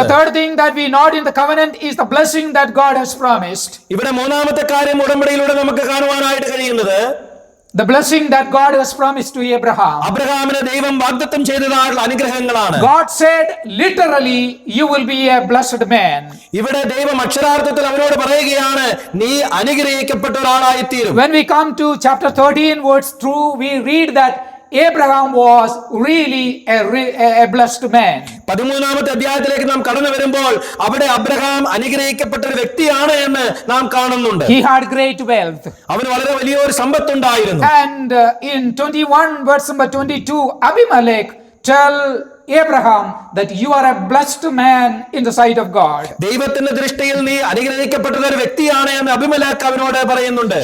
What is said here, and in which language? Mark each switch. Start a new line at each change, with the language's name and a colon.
English: The third thing that we note in the covenant is the blessing that God has promised.
Malayalam: ഇവിടെ മൂന്നാമത്തെ കാര്യം ഉടമ്പടിയിലൂടെ നമുക്ക് കാണുവാനായിട്ട് കഴിയുന്നത്
English: The blessing that God has promised to Abraham.
Malayalam: അബ്രഹാമിന് ദൈവം വാഗ്ദത്തം ചെയ്തതായുള്ള അനുഗ്രഹങ്ങളാണ്.
English: God said literally, you will be a blessed man.
Malayalam: ഇവിടെ ദൈവം അക്ഷരാർത്ഥത്തിൽ അവനോട് പറയുകയാണ് നീ അനുഗ്രഹിക്കപ്പെട്ട ഒരാളായി തീരും.
English: When we come to chapter 13 verse 2, we read that Abraham was really a blessed man.
Malayalam: 13ാമത്തെ അധ്യായത്തിലേക്ക് നാം കടന്നു വരുമ്പോൾ അവിടെ അബ്രഹാം അനുഗ്രഹിക്കപ്പെട്ട ഒരു വ്യക്തിയാണ് എന്ന് നാം കാണുന്നുണ്ട്.
English: He had great wealth.
Malayalam: അവന് വളരെ വലിയൊരു സമ്പത്തുണ്ടായിരുന്നു.
English: And in 21 verse number 22, Abimelech tell Abraham that you are a blessed man in the sight of God.
Malayalam: ദൈവത്തിന്റെ ദൃഷ്ടിയിൽ നീ അനുഗ്രഹിക്കപ്പെട്ട ഒരു വ്യക്തിയാണ് എന്ന് അബിമേലെക്ക് അവനോട് പറയുന്നുണ്ട്.